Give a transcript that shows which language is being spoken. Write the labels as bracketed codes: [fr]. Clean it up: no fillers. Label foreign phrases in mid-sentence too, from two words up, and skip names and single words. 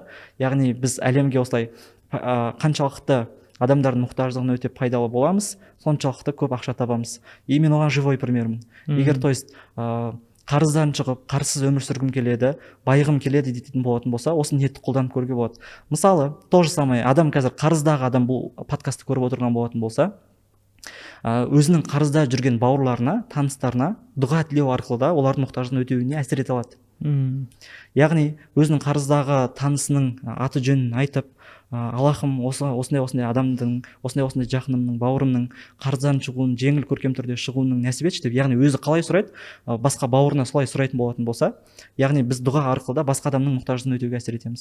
[kk] Яғни біз әлемге осылай қаншалықты адамдардың мұқтаждығын өтеп пайдалы боламыз, соншалықты көп ақша табамыз. И мен оған [ru] живой примермін. [kk] Егер [ru] то есть [kk] қарыздан шығып, қарызсыз өмір сүргім келеді, байығым келеді дейтін болатын болса, осы ниетті қолданып көруге болады. Мысалы, [ru] то же самое [kk] адам қазір қарыздағы адам бұл подкастты көріп отырған болатын болса, өзінің қарызда жүрген бауырларына, таныстарына дұға тілеу арқылы да олардың мұқтажын өтеуіне әсер ете алады. Яғни өзінің қарыздағы танысының аты жөнін айтып, Аллахым, осындай адамдың, осындай жақынымның, бауырымның қарыздан шығуын, жеңіл көркем түрде шығуының нәсіп етші деп, яғни өзі қалай сұрайды, басқа бауырына солай сұрайтын болатын болса, яғни біз дұға арқылы да басқа адамның мұқтажын өтеуге әсер етеміз.